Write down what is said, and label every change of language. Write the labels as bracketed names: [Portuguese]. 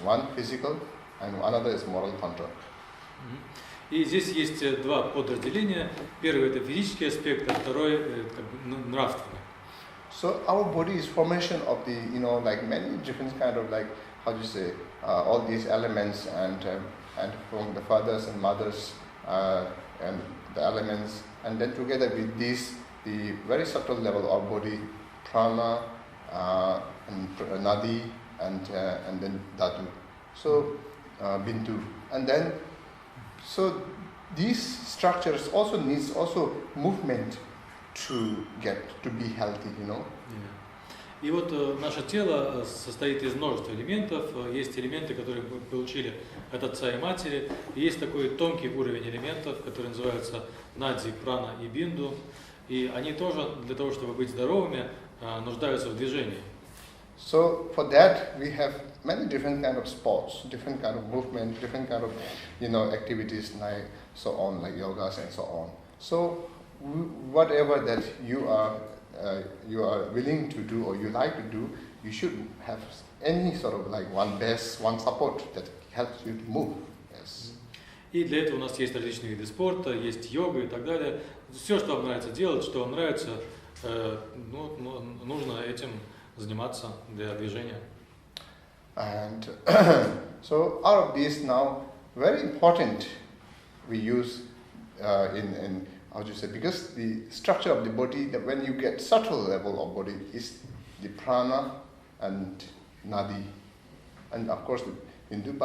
[English] One physical, and another is moral control. [Russian] И здесь есть 2 подразделения. Первый – это физический аспект, а второй – нравственный. [English] So our body is formation of the like many different kind of like all these elements and from the fathers and mothers and the elements, and then together with this the very subtle level of body, prana and nadi and then dhatu. So bindu, and then so these structures also needs movement to be healthy, [Russian] И вот наше тело состоит из множества элементов. Есть элементы, которые мы получили от отца и матери. И есть такой тонкий уровень элементов, который называется нади, прана и бинду. И они тоже для того, чтобы быть здоровыми, нуждаются в движении. [English] So for that we have many different kind of sports, different kind of movement, different kind of activities like so on, like yogas and so on. So whatever that you are willing to do or you like to do, you should have any sort of like one base, one support that helps you to move. Yes. [Russian] И для этого у нас есть различные виды спорта, есть йога и так далее. Все, что вам нравится делать, что вам нравится, нужно этим заниматься для движения. [English] And so out of these now, very important we use in because the structure of the body, that when you get subtle level of body, is the prana and nadi, and of course the bindu.